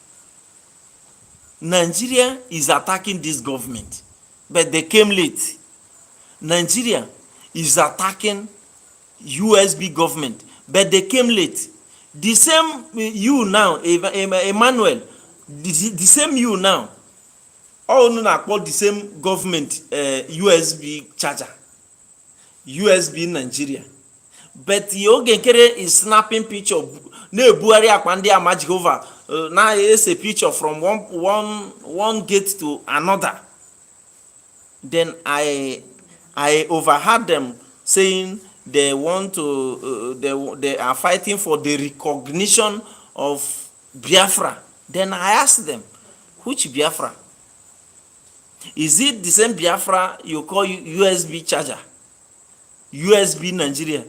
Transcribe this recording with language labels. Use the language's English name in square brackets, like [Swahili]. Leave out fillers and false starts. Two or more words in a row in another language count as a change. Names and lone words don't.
[English] Nigeria is attacking this government, but they came late. Nigeria is attacking USB government, but they came late. The same you now, Emmanuel, the same you now, all na-akpọ the same government USB charger, USB Nigeria, but Oge Nkere is snapping picture [Igbo] na-ebugharị akpa ndị ama Jehova, na ese [English] picture from one gate to another. Then I overheard them saying they want to they are fighting for the recognition of Biafra. Then I asked them, which Biafra? Is it the same Biafra you call USB charger, USB Nigeria?